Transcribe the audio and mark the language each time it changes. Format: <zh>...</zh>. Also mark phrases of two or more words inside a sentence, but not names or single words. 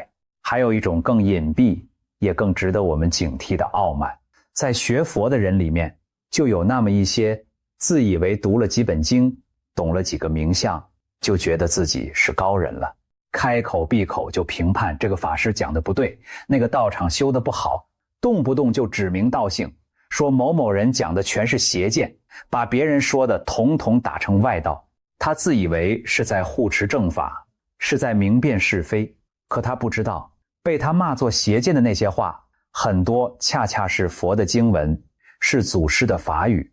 <zh>還有一種更隱蔽也更值得我們警惕的傲慢，在學佛的人裡面，就有那麼一些自以為讀了幾本經，懂了幾個名相，就覺得自己是高人了，開口閉口就評判這個法師講的不對，那個道場修得不好，動不動就指名道姓，說某某人講的全是邪見，把別人說的統統打成外道。他自以為是在護持正法，是在明辨是非，可他不知道，被他罵作邪見的那些話， 很多恰恰是佛的經文，是祖師的法語。</zh>